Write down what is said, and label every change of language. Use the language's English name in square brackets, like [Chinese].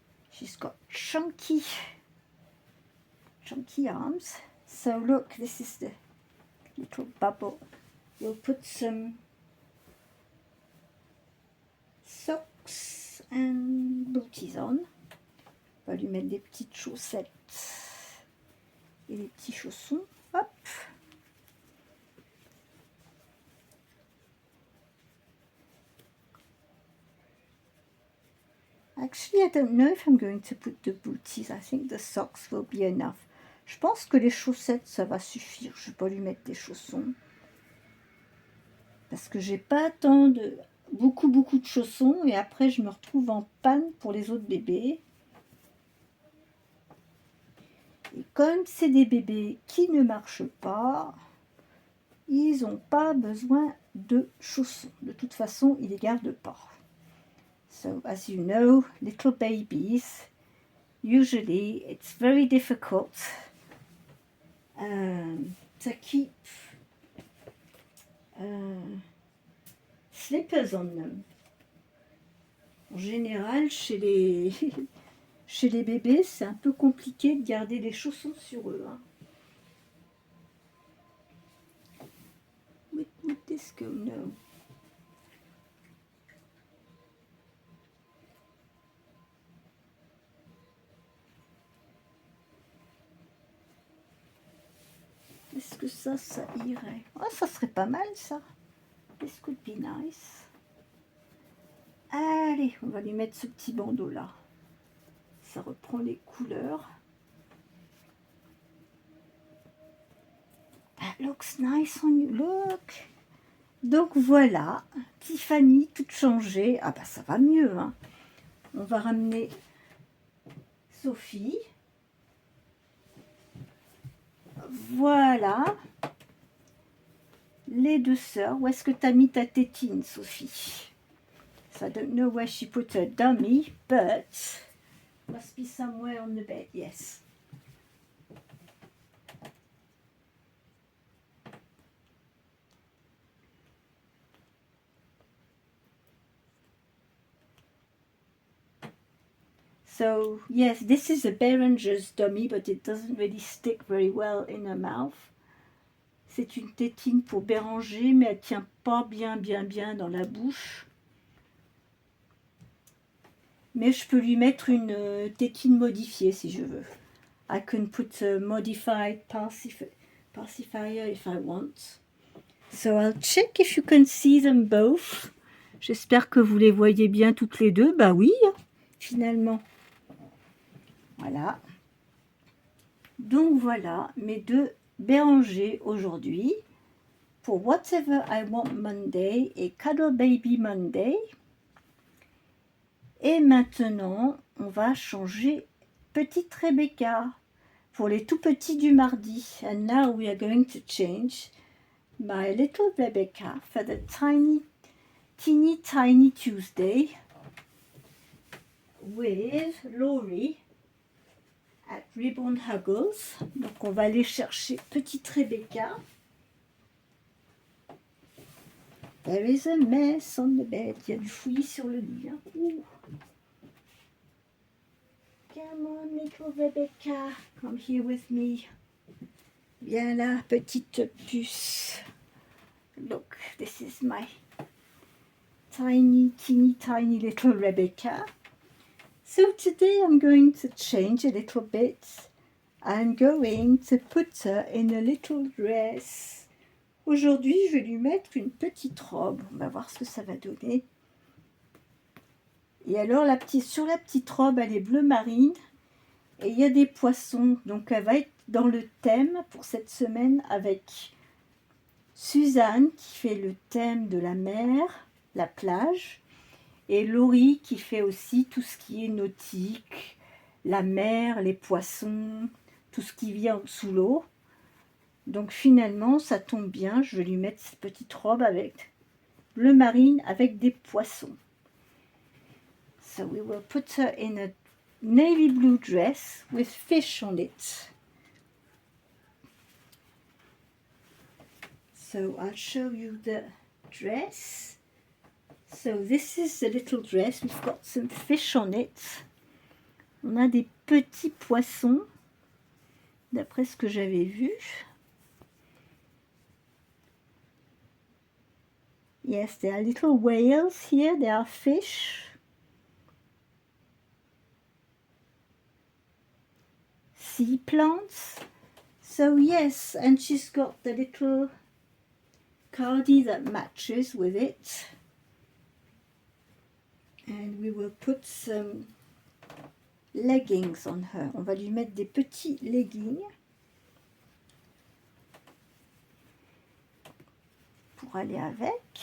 [English] She's got chunky arms. So look, this is the little bubble. We'll put some socks and booties on. [French] On va lui mettre des petites chaussettes et des petits chaussons. Hop. [English] Actually, I don't know if I'm going to put the booties. I think the socks will be enough. [French] Je pense que les chaussettes, ça va suffire. Je vais pas lui mettre des chaussons. Parce que j'ai pas tant de... beaucoup de chaussons. Et après, je me retrouve en panne pour les autres bébés. Et comme c'est des bébés qui ne marchent pas, ils n'ont pas besoin de chaussons. De toute façon, ils ne les gardent pas. [English] So, as you know, little babies, usually it's very difficult to keep slippers on them. [French] En général, chez les bébés, c'est un peu compliqué de garder les chaussons sur eux. Hein. [English] Would this go? No. [French] Est-ce que ça irait? Oh, ça serait pas mal, ça. [English] This could be nice. [French] Allez, on va lui mettre ce petit bandeau-là. Ça reprend les couleurs. [English] That looks nice on you. Look. [French] Donc voilà, Tiffany toute changée. Ah bah ça va mieux. Hein. On va ramener Sophie. Voilà. Les deux sœurs. Où est-ce que tu as mis ta tétine, Sophie? [English] So I don't know where she put her dummy, but must be somewhere on the bed, yes. So, yes, this is a Behringer's dummy, but it doesn't really stick very well in her mouth. [French] C'est une tétine pour Béranger, mais elle tient pas bien dans la bouche. Mais je peux lui mettre une tétine modifiée si je veux. [English] I can put a modified pacifier if I want. So I'll check if you can see them both. [French] J'espère que vous les voyez bien toutes les deux. Bah oui, finalement. Voilà. Donc voilà mes deux Béranger aujourd'hui pour Whatever I Want Monday et Cuddle Baby Monday. Et maintenant, on va changer petite Rebecca pour les tout petits du mardi. [English] And now we are going to change my little Rebecca for the teeny tiny Tuesday with Laurie at Ribbon Huggles. [French] Donc on va aller chercher petite Rebecca. [English] There is a mess on the bed. [French] Il y a du fouillis sur le lit. Hein. [English] Come on, little Rebecca. Come here with me. [French] Viens là, petite puce. [English] Look, this is my teeny tiny little Rebecca. So today I'm going to change a little bit. I'm going to put her in a little dress. [French] Aujourd'hui, je vais lui mettre une petite robe. On va voir ce que ça va donner. Et alors, sur la petite robe, elle est bleu marine. Et il y a des poissons. Donc, elle va être dans le thème pour cette semaine avec Suzanne qui fait le thème de la mer, la plage. Et Laurie qui fait aussi tout ce qui est nautique, la mer, les poissons, tout ce qui vient sous l'eau. Donc finalement, ça tombe bien, je vais lui mettre cette petite robe avec bleu marine avec des poissons. [English] So we will put her in a navy blue dress with fish on it. So I'll show you the dress. So this is the little dress. We've got some fish on it. [French] On a des petits poissons, d'après ce que j'avais vu. [English] Yes, there are little whales here. There are fish. Sea plants. So yes, and she's got the little cardi that matches with it. And we will put some leggings on her. [French] On va lui mettre des petits leggings pour aller avec.